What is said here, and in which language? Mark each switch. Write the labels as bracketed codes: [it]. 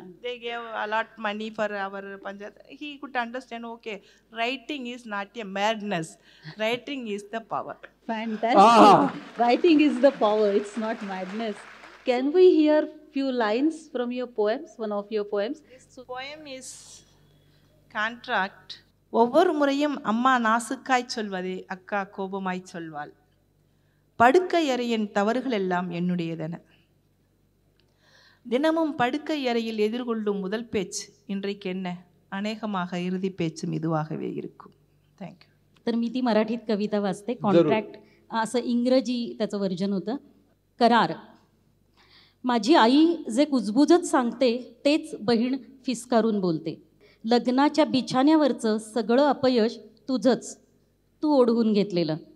[en] They gave a lot money for our panchayat. He could understand, okay, writing is not a madness. Writing is the power. Fantastic. Writing is the power. It's not madness. Can we hear few lines from your poems? One of your poems. This poem is contract. [ta] ஒவ்வொரு முறையும் அம்மா நாசுக்காய் சொல்வதே அக்கா கோபமாய் சொல்வாள். படுக்கை அறையின் தவறுகள் எல்லாம் என்னுடையதென. தினமும் படுக்கை அறையில் எதிர்கொள்ளும் முதல் பேச்சு இன்றைக்கு என்ன, अनेकமாக இறுதி பேச்சும் இதுவாகவே இருக்கும். [en] Thank you. [mr] तर मी ती मराठीत कविता वाचते. कॉन्ट्रॅक्ट असं इंग्रजी त्याचं वर्जन होतं. करार. माझी आई जे कुजबुजत सांगते तेच बहीण फिसकारून बोलते. लग्नाच्या बिछाण्यावरचं सगळं अपयश तुझंच, तू ओढवून घेतलेलं.